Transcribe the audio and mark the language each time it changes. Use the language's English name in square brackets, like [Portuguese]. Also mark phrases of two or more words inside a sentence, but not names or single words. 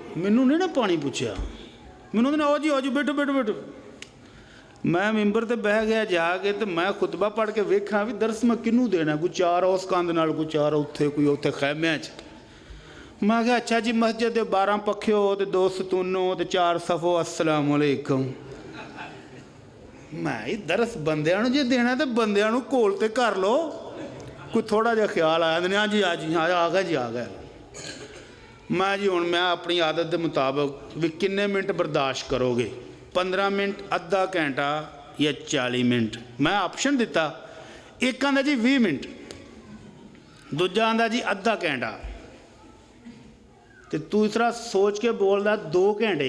[Punjabi] مینوں نہیں نا پانی پچھیا، مینوں کہنا آؤ جی آؤ جی، بیٹھو بیٹھو بیٹھو. میں منبر تے بہہ گیا جا کے، تو میں خطبہ پڑھ کے ویکھا بھئی درس میں کنہوں دینا، کوئی 4 اس کندھ نال، کوئی 4 اوتھے، کوئی اوتھے خیمیاں چ. میں کیہا اچھا جی مسجد دے 12 پکھے ہو تو 2 ستونوں تو 4 صفوں, [Arabic] السلام عليكم. [Punjabi] میں درس بندیاں نوں جے دینا تو بندیاں نوں کول تے کر لو، کوئی تھوڑا جیہا خیال آیا ہاں جی ہاں جی ہاں آ گیا جی آ گیا. میں جی ہن میں اپنی عادت کے مطابق بھئی کنے منٹ برداشت کرو گے، 15 منٹ، ادھا گھنٹہ یا 40 منٹ. میں آپشن دتا، اک آہندا جی 20 منٹ، دوجا آہندا جی ادھا گھنٹہ، تو دوسرا سوچ کے بولدا 2 گھنٹے.